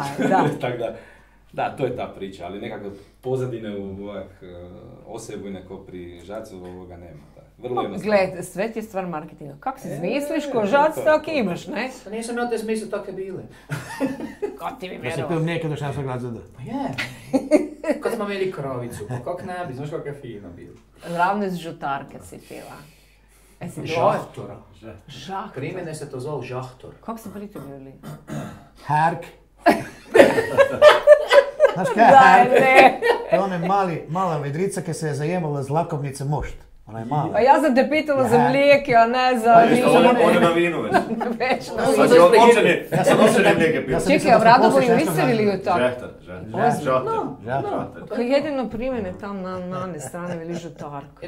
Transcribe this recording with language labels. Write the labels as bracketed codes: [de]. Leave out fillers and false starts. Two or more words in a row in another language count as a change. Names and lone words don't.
[hr] Da, to je ta priča, ali nekakve pozadine osebujne ko pri Žacu ovoga nema. Vrlo jednostavno. Gled, sve ti je stvar marketinga. Kako se zmisliš ko Žac, tako imaš, ne? Pa nisam ja te smislio, tako je bile. Ko ti mi Ja vjerovao? sam pil mlijeka do 6. razreda. Pa je. Kad smo imeli kravicu, pa kak ne bi, znaš kak je fino bilo. Ravno iz žutarke si pila. Žahtora. Žahtor. Pri mene se to zvao žahtor. Kako se pri tebi veli? Herk. Znaš kaj je herk? To je one mala vedrica ke se je zajemala z lakovnice mošt. Ona je mala. A ja sam te pitala za mlijeke, a ne za vino. On je na vinu već. Već na Sad vino. će općene mlijeke piti. Čekaj, a Vradovoju mislili ju tako? Žahtar. Ko jedino primjene tam na one strane veli žutarka.